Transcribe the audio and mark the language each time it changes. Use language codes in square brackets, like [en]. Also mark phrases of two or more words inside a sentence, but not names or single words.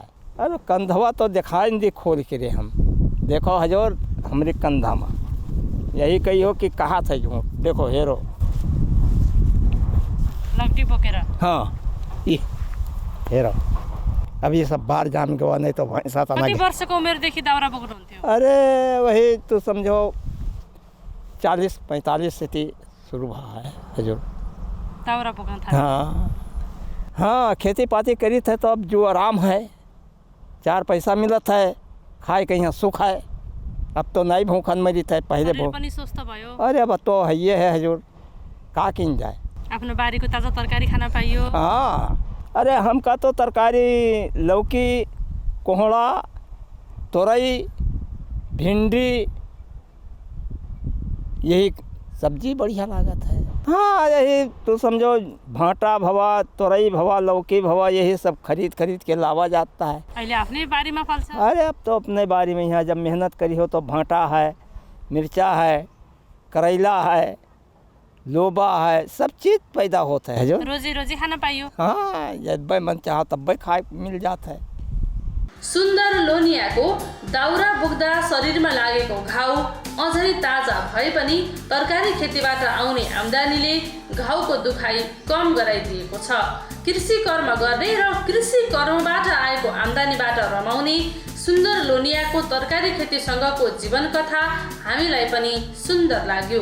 [awa] अरे कंधवा तो दिखाई नहीं खोल के रे हम, देखो हजूर हमारे कंधा में यही कही हो कि कहा था जो देखो हेरो लकड़ी बोकेरा। हाँ ये हेरो, अब ये सब बाहर जाम गवा, नहीं तो भैंसा था। [ne] कति वर्षको उमेरदेखि दाउरा बोक्नुहुन्थ्यो? [awa] अरे वही तो समझो 40-45 से शुरू हुआ है हजूर [ne] दाउरा बोक्न थाले। [awa] हाँ खेती पाती करी थे तो अब जो आराम है, 4 पैसा मिलत है, खाए के यहाँ सुख है। अब तो नहीं भूखन मरी थे, पहले भूख। [ne] स्वस्थ भयो। [awa] अरे अब तो है ये है हजूर, का किन जाए। [ne] आफ्नो बारीको ताजा तरकारी खान पाइयो। [awa] हाँ अरे हमका तो तरकारी लौकी, कोहड़ा, तोरई, भिंडी, यही सब्जी बढ़िया लागत है। हाँ यही तो समझो भाटा भवा, तोरई भवा, लौकी भवा, यही सब खरीद के लावा जाता है। [ne] अहिले आफ्नै बारीमा फल्छ। [awa] अरे अब तो अपने बारी में यहाँ जब मेहनत करी हो तो भाटा है, मिर्चा है, करेला है, लोबा है, सब चीज़ पैदा होता है जो [ne] रोजी खान पाइयो। [awa] हाँ जब मन चाह तब खाए मिल जाता है। [ne] सुन्दर लोनियाको दाउरा बोक्दा शरीरमा लागेको घाउ अझै ताजा भए पनि तरकारी खेतीबाट आउने आम्दानीले घाउको दुखाइ कम गराइदिएको छ। कृषि कर्म गर्ने र कृषि कर्मबाट आएको आम्दानीबाट रमाउने सुन्दर लोनियाको तरकारी खेतीसँगको जीवन कथा हामीलाई पनि सुन्दर लाग्यो।